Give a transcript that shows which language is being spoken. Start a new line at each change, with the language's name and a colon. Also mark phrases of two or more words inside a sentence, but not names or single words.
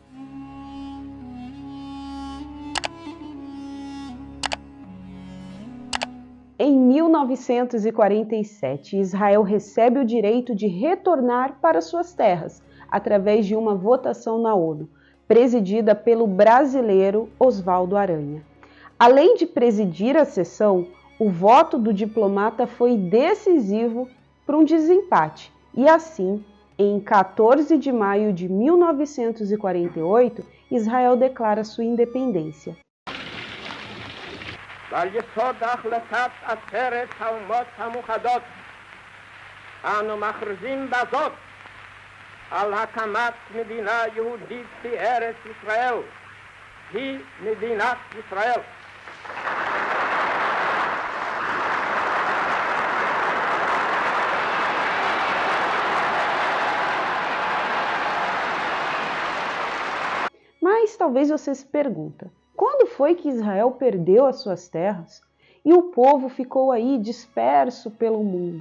Portuguese: Em 1947, Israel recebe o direito de retornar para suas terras através de uma votação na ONU, presidida pelo brasileiro Oswaldo Aranha. Além de presidir a sessão, o voto do diplomata foi decisivo para um desempate e assim, em 14 de maio de 1948, Israel declara sua independência.
Hebrew: ועל יסוד החלטת עצרת האומות המאוחדות אנו מכריזים בזאת על הקמת מדינה יהודית בארץ ישראל, היא מדינת ישראל.
Portuguese: Mas talvez você se pergunte, quando foi que Israel perdeu as suas terras e o povo ficou aí disperso pelo mundo?